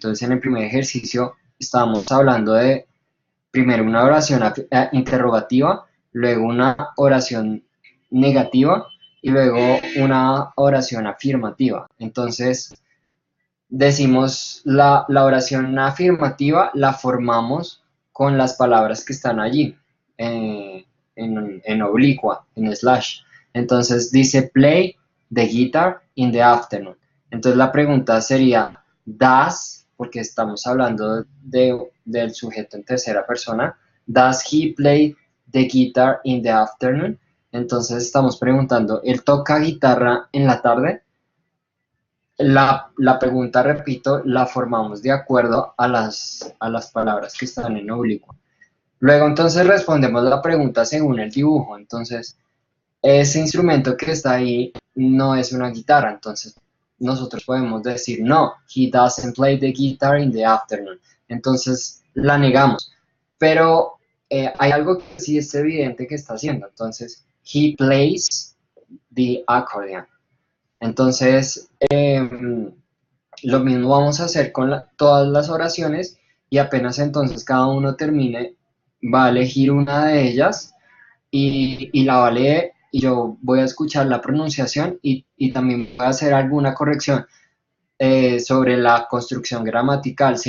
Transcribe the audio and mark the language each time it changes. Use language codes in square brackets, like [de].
[es] Entonces, en el primer ejercicio estábamos hablando de primero una oración interrogativa, luego una oración negativa y luego una oración afirmativa. Entonces, decimos la oración afirmativa, la formamos con las palabras que están allí, en oblicua, en slash. [en] Entonces dice play the guitar in the afternoon. [es] Entonces la pregunta sería, does, porque estamos hablando del sujeto en tercera persona, [en] does he play the guitar in the afternoon? [es] Entonces estamos preguntando, ¿él toca guitarra en la tarde? La pregunta, repito, la formamos de acuerdo a las palabras que están en oblicuo. Luego entonces respondemos la pregunta según el dibujo. Entonces, ese instrumento que está ahí no es una guitarra, entonces nosotros podemos decir, no, [en] he doesn't play the guitar in the afternoon. [es] Entonces la negamos. Pero hay algo que sí es evidente que está haciendo. [en] Entonces, he plays the accordion. [es] Entonces, lo mismo vamos a hacer con todas las oraciones y apenas entonces cada uno termine, va a elegir una de ellas y la va a leer y yo voy a escuchar la pronunciación y también voy a hacer alguna corrección sobre la construcción gramatical.